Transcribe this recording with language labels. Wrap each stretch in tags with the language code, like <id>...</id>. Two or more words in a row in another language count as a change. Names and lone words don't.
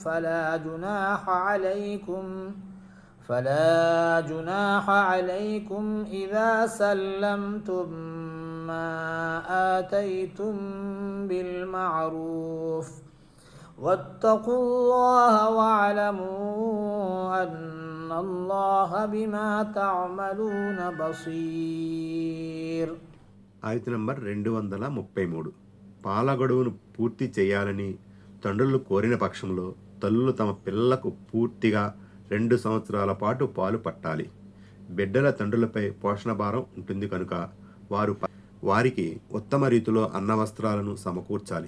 <ar>فلا جناح عليكم إذا سلمتم ما آتيتم بالمعروف واتقوا الله واعلموا أن الله بما تعملون بصير.</ar> <te>ఆయత నంబర్ 233. పాల గడువును పూర్తి చేయాలని తండ్రులు కోరిన పక్షంలో తల్లులు తమ పిల్లలకు పూర్తిగా 2 సంవత్సరాల పాటు పాలు పట్టాలి. బిడ్డల తండ్రులపై పోషణ భారం ఉంటుంది కనుక వారికి ఉత్తమ రీతిలో అన్న వస్త్రాలను సమకూర్చాలి.</te>